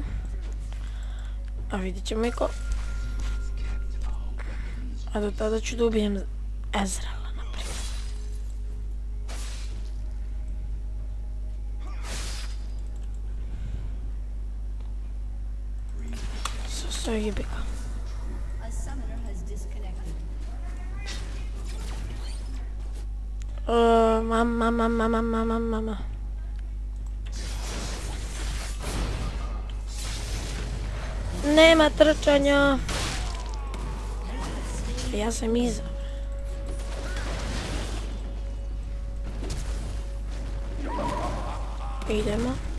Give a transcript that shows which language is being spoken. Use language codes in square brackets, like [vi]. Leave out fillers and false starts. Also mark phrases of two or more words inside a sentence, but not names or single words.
[hr] A vidit ćemo i ko. A do tada ću da ubijem Ezreala, naprijed. So jebi ga. [en] A summoner has disconnected. [hr] Mama. Nema trčanja. Ja sam iza. Idemo.